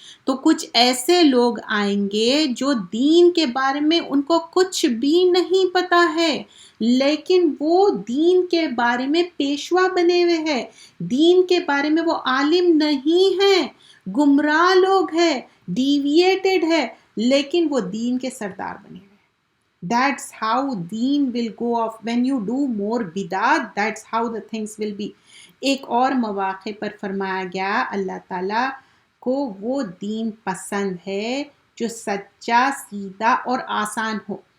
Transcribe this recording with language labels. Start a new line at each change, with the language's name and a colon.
Urdu: تو کچھ ایسے لوگ آئیں گے جو دین کے بارے میں ان کو کچھ بھی نہیں پتا ہے، لیکن وہ دین کے بارے میں پیشوا بنے ہوئے ہیں، دین کے بارے میں وہ عالم نہیں ہیں، گمراہ لوگ ہیں، ڈیویٹڈ ہے، لیکن وہ دین کے سردار بنے ہوئے.
English: That's how deen will go off. When you do more bidat, that's how the things will be.
Urdu: ایک اور مواقع پر فرمایا گیا اللہ تعالیٰ کو وہ دین پسند ہے جو سچا، سیدھا اور آسان ہو.